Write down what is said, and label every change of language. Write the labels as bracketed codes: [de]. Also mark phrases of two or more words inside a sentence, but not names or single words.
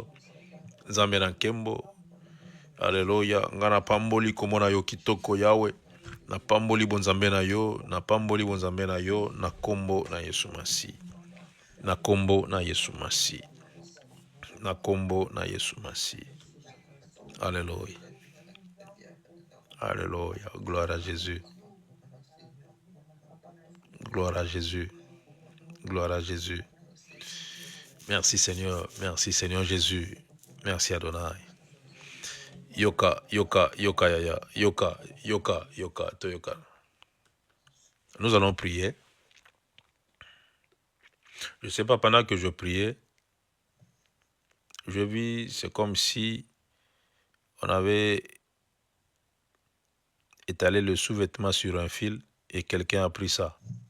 [ln] Nzambe na nkembo. Alléluia. Nga na pamboli komona yo kitoko yawe. Na pamboli bonzambe na yo. Na pamboli bonzambe na yo. Na kombo na Yesu Masi. Na kombo na Yesu Masi. Na kombo na Yesu Masi. [fr] Alléluia. Alléluia. Gloire à Jésus. Gloire à Jésus. Gloire à Jésus. Merci Seigneur. Merci Seigneur Jésus. Merci Adonai. [ln] Yoka, yoka, yoka, yaya. Yoka, yoka, yoka, toyoka. [fr] Nous allons prier. Je ne sais pas, pendant que je priais, je vis, c'est comme si on avait étalé le sous-vêtement sur un fil et quelqu'un a pris ça.